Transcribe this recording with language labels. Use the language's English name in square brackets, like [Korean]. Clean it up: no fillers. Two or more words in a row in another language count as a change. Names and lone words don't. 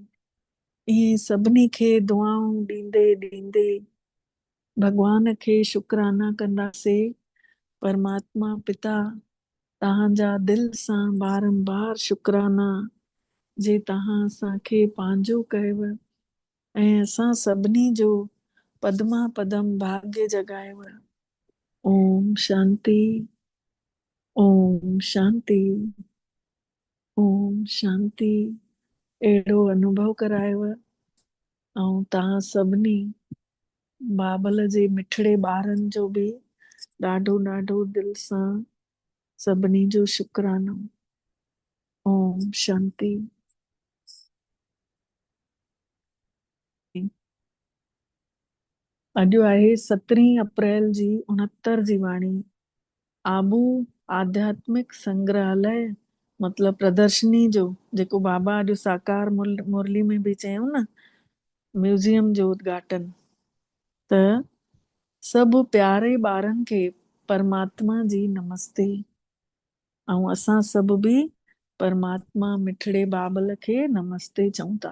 [Sindhi] इहे सभिनी खे दुआऊं ॾींदे ॾींदे भगवान खे शुक्राना कंदासीं। परमात्मा पिता, तव्हांजा दिल सां बारंबार शुक्राना जे तव्हां असांखे पंहिंजो कयव ऐं असां सभिनी जो पदमा पदम भाग्य जगायव। ओम शांति, ओम शांति, ओम शांति। अहिड़ो अनुभव करायव ऐं तव्हां सभिनी बाबल जे मिठड़े ॿारनि जो बि ॾाढो ॾाढो दिल सां सभिनी जो शुक्रानो। ओम शांति। अॼु आहे 17 अप्रैल जी 69 जी वाणी। आबू आध्यात्मिक संग्रहालय मतलब प्रदर्शनी जो, जेको बाबा अॼु साकार मुरली में बि चयूं न, म्यूज़ियम जो उद्घाटन। त सभु प्यारे ॿारनि खे परमात्मा जी नमस्ते। ऐं असां सभु बि परमात्मा मिठड़े बाबल खे नमस्ते चऊं था।